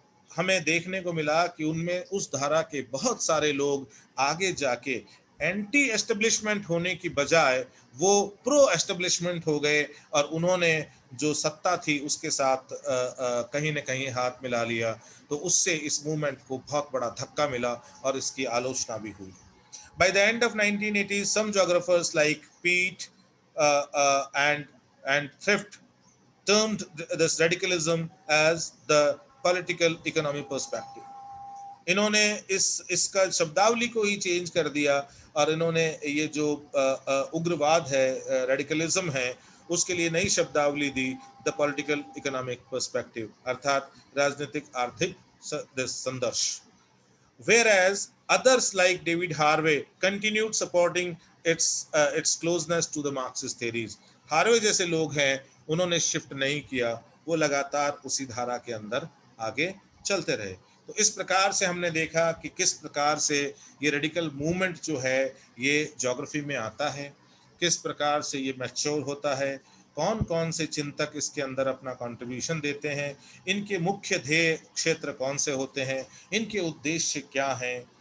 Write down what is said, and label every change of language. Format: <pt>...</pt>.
<hi>हमें देखने को मिला कि उनमें उस धारा के बहुत सारे लोग आगे जाके एंटी एस्टेब्लिशमेंट होने की बजाय वो प्रो एस्टेब्लिशमेंट हो गए, और उन्होंने जो सत्ता थी उसके साथ कहीं न कहीं हाथ मिला लिया। तो उससे इस मूवमेंट को बहुत बड़ा धक्का मिला और इसकी आलोचना भी हुई।</hi> <en>By the end of 1980s, some geographers like Pete and Thrift termed this radicalism as the political economy perspective.</en> <hi>इन्होंने इसका शब्दावली को ही चेंज कर दिया, और इन्होंने ये जो उग्रवाद है, रेडिकलिज्म है, उसके लिए नई शब्दावली दी,</hi> <en>the political economic perspective,</en> <hi>अर्थात राजनीतिक आर्थिक संदर्श।</hi> <en>Whereas others like David Harvey continued supporting its closeness to the Marxist theories.</en> <hi>Harvey जैसे लोग हैं, उन्होंने शिफ्ट नहीं किया, वो लगातार उसी धारा के अंदर आगे चलते रहे। तो इस प्रकार से हमने देखा कि किस प्रकार से ये रेडिकल मूवमेंट जो है ये ज्योग्राफी में आता है, किस प्रकार से ये मैच्योर होता है, कौन कौन से चिंतक इसके अंदर अपना कंट्रीब्यूशन देते हैं, इनके मुख्य ध्येय क्षेत्र कौन से होते हैं, इनके उद्देश्य क्या हैं।</hi>